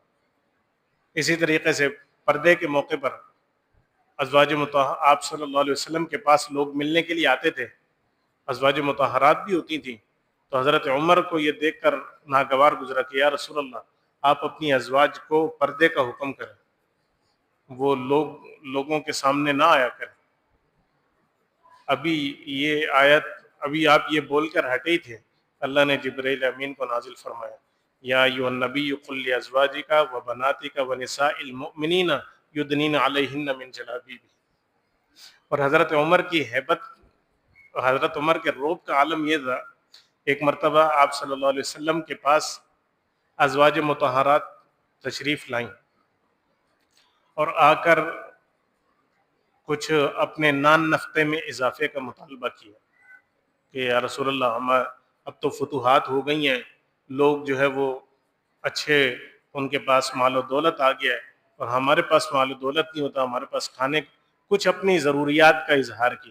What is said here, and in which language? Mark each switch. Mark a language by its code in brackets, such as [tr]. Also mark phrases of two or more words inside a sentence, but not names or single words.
[ur] اسی طریقے سے پردے کے موقع پر ازواج مطہرات آپ [ar] صلی اللہ علیہ وسلم [ur] کے پاس لوگ ملنے کے لیے آتے تھے، ازواج مطہرات بھی ہوتی تھیں، تو حضرت عمر کو یہ دیکھ کر ناگوار گزرا کہ [ar] یا رسول اللہ [ur] آپ اپنی ازواج کو پردے کا حکم کریں، وہ لوگوں کے سامنے نہ آیا کریں۔ ابھی آپ یہ بول کر ہٹے ہی تھے، اللہ نے جبرائیل امین کو نازل فرمایا [ar] يا أيها النبي قل لأزواجك وبناتك ونساء المؤمنين يدنين عليهن من جلابيبهن. [ur] اور حضرت عمر کی ہیبت، حضرت عمر کے رعب کا عالم یہ تھا، ایک مرتبہ آپ [ar] صلی اللہ علیہ وسلم [ur] کے پاس ازواج مطہرات تشریف لائیں اور آکر کچھ اپنے نان نفقے میں اضافے کا مطالبہ کیا کہ [ar] یا رسول اللہ, [ur] ہم اب تو فتوحات ہو گئی ہیں، لوگ جو ہے وہ اچھے، ان کے پاس مال اور دولت آ گیا ہے اور ہمارے پاس مال اور دولت نہیں ہوتا، ہمارے پاس کھانے، کچھ اپنی ضروریات کا اظہار کیا.